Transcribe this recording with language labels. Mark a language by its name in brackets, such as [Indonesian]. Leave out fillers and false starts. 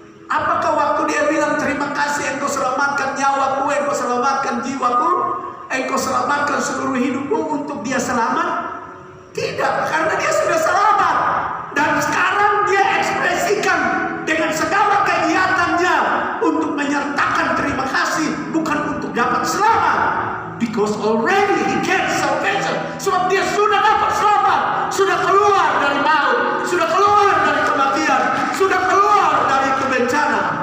[Indonesian] Apakah waktu dia bilang terima kasih, engkau selamatkan nyawaku, engkau selamatkan jiwaku, engkau selamatkan seluruh hidupku untuk dia selamat? Tidak, karena dia sudah selamat. Dan sekarang dia ekspresikan dengan segala kegiatannya untuk menyertakan terima kasih, bukan untuk dapat selamat. [English] Because already he gets salvation. [Indonesian] Sebab dia sudah dapat selamat, sudah keluar dari maut, sudah keluar dari kematian, sudah keluar dari kebencana.